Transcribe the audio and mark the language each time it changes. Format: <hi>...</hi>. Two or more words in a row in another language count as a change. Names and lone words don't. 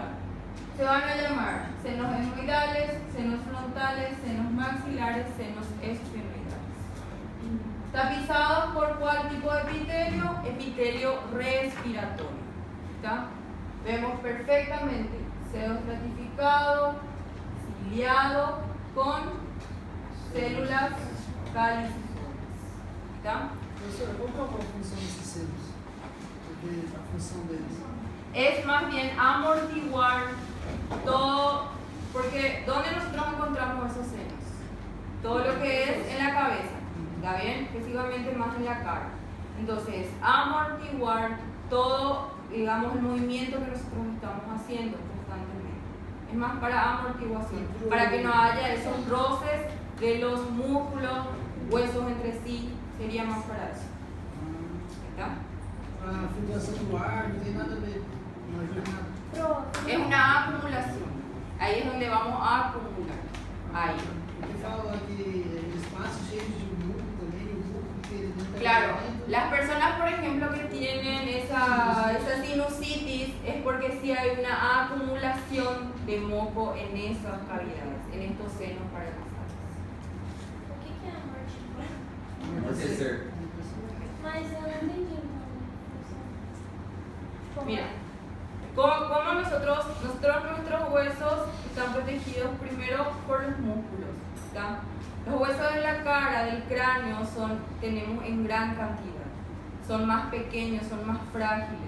<es>Se van a llamar senos etmoidales, senos frontales, senos maxilares, senos esfenoidales. Tapizados por ¿cuál tipo de epitelio? Epitelio respiratorio. ¿Tá? Vemos perfectamente seno estratificado, ciliado, con células caliciformes. ¿Tá?</es> <pt>Professora, qual que é a função desses selos? Porque a função deles</pt> <es>es más bien amortiguar todo, porque ¿dónde nosotros encontramos esos senos? Todo lo que es en la cabeza, ¿está bien? Específicamente más en la cara. Entonces, amortiguar todo, digamos, el movimiento que nosotros estamos haciendo constantemente. Es más para amortiguación, para que no haya esos roces de los músculos, huesos entre sí, sería más para eso. ¿Está?</es> <pt>a filtração do ar, não tem nada a ver. Não ajuda nada.</pt> <es>Es una acumulación. Ahí es donde vamos a acumular. Ahí.</es> <pt>Porque fala que espaço cheio de muco também, o muco que ele não</pt> <es>Claro, las personas, por ejemplo, que tienen esa sinusitis es porque sí hay una acumulación de moco en esas cavidades, en estos senos paranasales.</es> <pt>O que é amortiguar? Amortecer. Mas eu não entendi então.</pt> <es>Mira, como nosotros nuestros huesos están protegidos primero por los músculos, ¿tá? Los huesos de la cara, del cráneo, tenemos en gran cantidad, son más pequeños, son más frágiles.</es>